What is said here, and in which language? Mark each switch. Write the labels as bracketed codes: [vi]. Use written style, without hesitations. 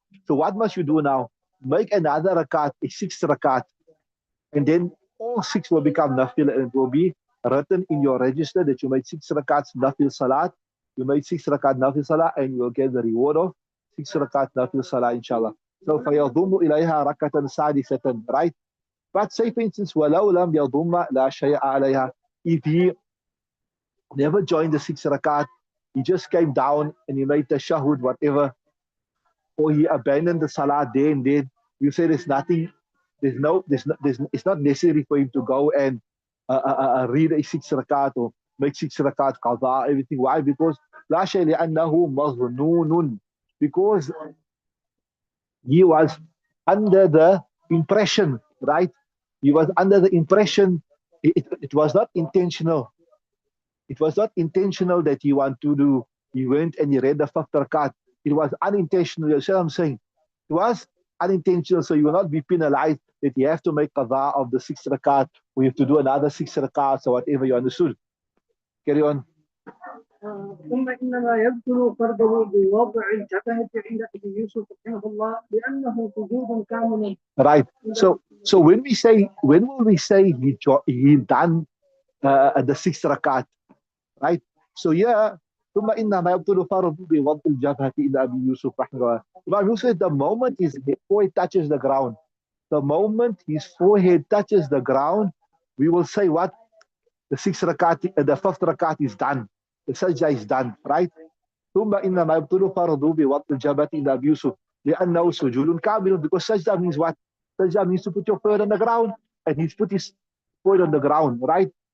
[en] So what must you do now? Make another rakat, a sixth rakat, and then all six will become nafil and it will be written in your register that you made six rakats nafil salat. You made six rakat nafil salat and you will get the reward of six rakat nafil salat, inshallah. [ar] So فيضم إليها ركعة سادسة, [en] right? But say for instance, [ar] وَلَوْ لَمْ يَضُمَّ لَا شَيْءَ عَلَيْهَا. [en] If he never joined the six rakat, he just came down and he made the shahud, whatever, or he abandoned the salah there and then, you say there's nothing, it's not necessary for him to go and read a six rakat or make six rakat qadha, everything. Why? Because [ar] لَا شَيْءَ لِأَنَّهُ مَظْنُونٌ. [en] Because he was under the impression, right? He was under the impression, it was not intentional. It was not intentional that he wanted to do. He went and he read the fifth rakat. It was unintentional. You see what I'm saying? It was unintentional, so you will not be penalized that you have to make qadha of the sixth rakat, or you have to do another six rakats or whatever. You understood? Carry on. [ar] ثم إنما يبطل فرضه بوضع الجبهة عند أبي يوسف رحمه الله لأنه سجود كامل. [en] Right. So when will we say he done the sixth rakat, right? So yeah, [ar] ثم إنما يبطل فرضه بوضع الجبهة عند أبي يوسف رحمه الله. [en] Imam Yusuf, the moment his forehead touches the ground, the moment his forehead touches the ground, we will say what? The sixth rakat, the fifth rakat is done. The sajda is done, right? [ar] ثم إنما يبطل فرضه بوضع الجبهة عند أبي يوسف لأنه سجود كامل. [en] Because sajda means what? Sajda means to put your forehead on the ground, and he's put his forehead on the ground, right?